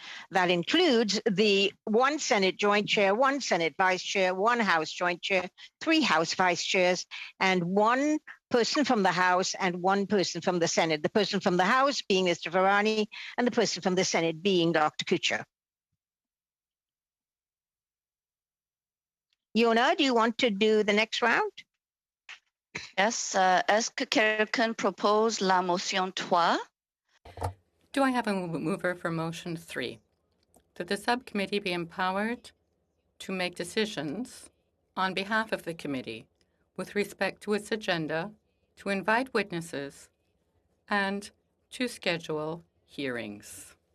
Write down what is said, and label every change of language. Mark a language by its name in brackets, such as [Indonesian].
[English] That includes the 1 Senate joint chair, 1 Senate vice chair, 1 House joint chair, 3 House vice chairs, and 1 person from the House and 1 person from the Senate. The person from the House being Mr. Virani and the person from the Senate being Dr. Kuchar. Yona, do you want to do the next round? Yes. [French] Est-ce que quelqu'un propose la motion 3? [English] Do I have a mover for motion 3? That the subcommittee be empowered to make decisions on behalf of the committee with respect to its agenda, to invite witnesses, and to schedule hearings.